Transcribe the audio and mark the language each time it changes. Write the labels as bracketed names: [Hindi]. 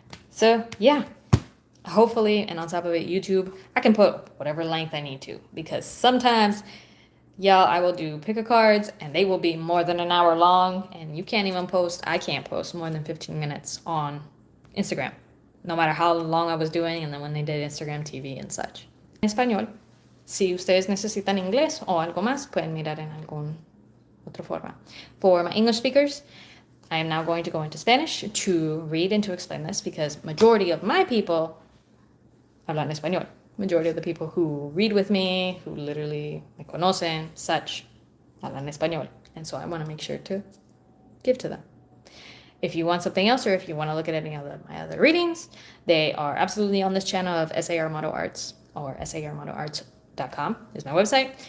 [English] So yeah, hopefully, and on top of it, YouTube, I can put whatever length I need to, because sometimes, y'all, I will do pick a cards and they will be more than an hour long, and you can't even post, I can't post more than 15 minutes on Instagram, no matter how long I was doing, and then when they did Instagram TV and such. [Spanish] En español. Si ustedes necesitan inglés o algo más, pueden mirar en alguna otra forma. [English] For my English speakers, I am now going to go into Spanish to read and to explain this, because majority of my people [Spanish] hablan español. [English] Majority of the people who read with me, who literally [Spanish] me conocen, [English] such, [Spanish] hablan español. [English] And so I want to make sure to give to them. If you want something else, or if you want to look at any of my other readings, they are absolutely on this channel of SAArmatoArts, or SAArmatoArts.com is my website.